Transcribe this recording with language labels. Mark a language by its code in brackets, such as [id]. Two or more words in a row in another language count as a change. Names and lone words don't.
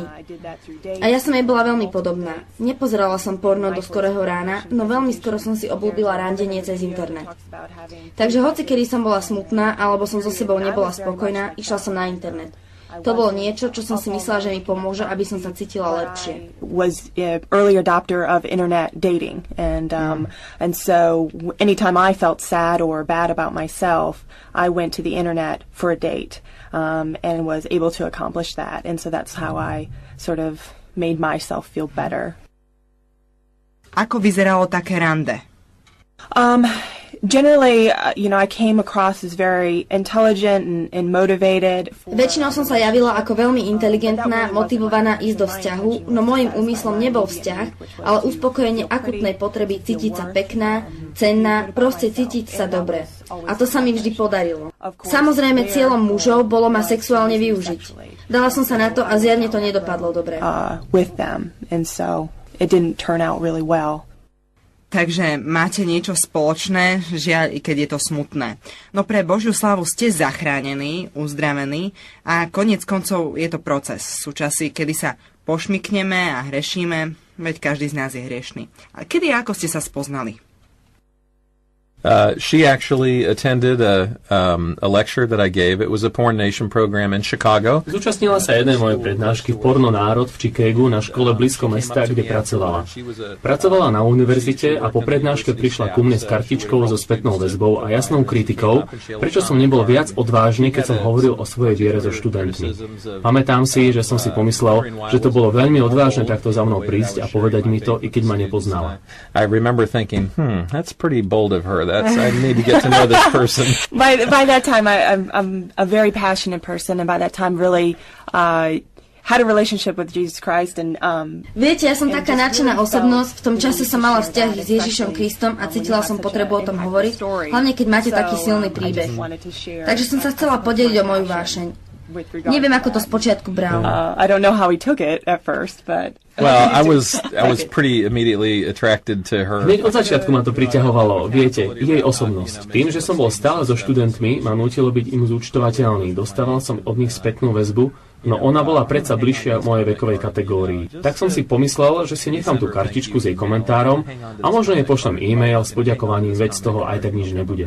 [sk] A ja som jej bola veľmi podobná. Nepozerala som porno do skorého rána, no veľmi skoro som si obľúbila randenie cez internet. Takže hoci kedy som bola smutná alebo som so sebou nebola spokojná, išla som na internet. To bolo niečo, čo som si myslela, že mi pomôže, aby som sa cítila lepšie. [en] Was an early adopter of internet dating, and so anytime I felt sad or bad about myself, I went to the internet for a date, and was able to accomplish that. And so that's how I sort of made myself feel better. [sk] Ako vyzeralo také rande? [en] Generally, I came across as very intelligent and motivated. [sk] Väčšinou som sa javila ako veľmi inteligentná, motivovaná ísť do vzťahu, no môjim úmyslom nebol vzťah, ale uspokojenie akutnej potreby cítiť sa pekná, cenná, proste cítiť sa dobre. A to sa mi vždy podarilo. Samozrejme, cieľom mužov bolo ma sexuálne využiť. Dala som sa na to a zjavne to nedopadlo dobre. [en] With them, and so it didn't turn out really well. [sk] Takže máte niečo spoločné, žiaľ, i keď je to smutné. No pre Božiu slávu ste zachránení, uzdravení a koniec koncov je to proces. Sú časy, kedy sa pošmykneme a hrešíme, veď každý z nás je hriešný. A kedy a ako ste sa spoznali? [en] She actually attended a lecture that I gave. It was a Porn Nation program in Chicago. [sk] Zúčastnila sa jednej mojej prednášky v Porno Národ v Chicagu na škole blízko mesta, kde pracovala. Pracovala na univerzite a po prednáške prišla ku mne s kartičkou so spätnou väzbou a jasnou kritikou, prečo som nebol viac odvážny, keď som hovoril o svojej viere so študentmi. Pamätám si, že som si pomyslel, že to bolo veľmi odvážne takto za mnou prísť a povedať mi to, i keď ma nepoznala. [en] I remember thinking, that's pretty bold of her. I need to get to know this person. By that time, I'm a very passionate person, and by that time, really had a relationship with Jesus Christ. And [sk] Viete, ja som taká nadšená osobnosť. V tom čase som mala vzťah s Ježišom Kristom a cítila som potrebu o tom hovoriť, hlavne keď máte taký silný príbeh. Takže som sa chcela podeliť o moju vášeň. Neviem, ako to spočiatku bral. [en] I don't know how he took it at first, but well, I was pretty immediately attracted to her. [sk] Hneď od začiatku ma to priťahovalo. Viete, jej osobnosť. Tým, že som bol stále so študentmi, ma nútilo byť im zúčtovateľný. Dostával som od nich spätnú väzbu, no ona bola predsa bližšia mojej vekovej kategórii. Tak som si pomyslel, že si nechám tú kartičku s jej komentárom a možno jej pošlem e-mail s poďakovaním, veď z toho aj tak nič nebude.